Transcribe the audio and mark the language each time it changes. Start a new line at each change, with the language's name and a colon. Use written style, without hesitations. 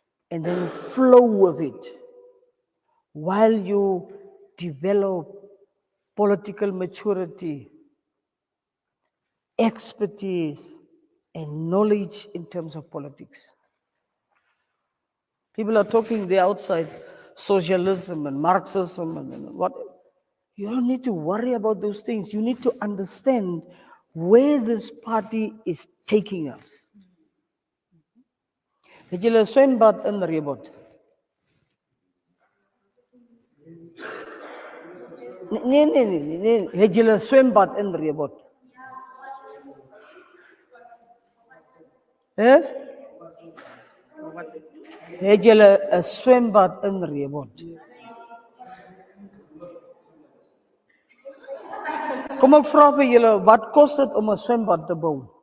English: And then flow with it while you develop political maturity, expertise, and knowledge in terms of politics. People are talking there outside socialism and Marxism and what. You don't need to worry about those things. You need to understand where this party is taking us.
Afrikaans: Het julle swembad in Rebot? Nee. Het julle swembad in Rebot? Het julle 'n swembad in Rebot? Kom ek vra vir julle, wat kos dit om 'n swembad te bou?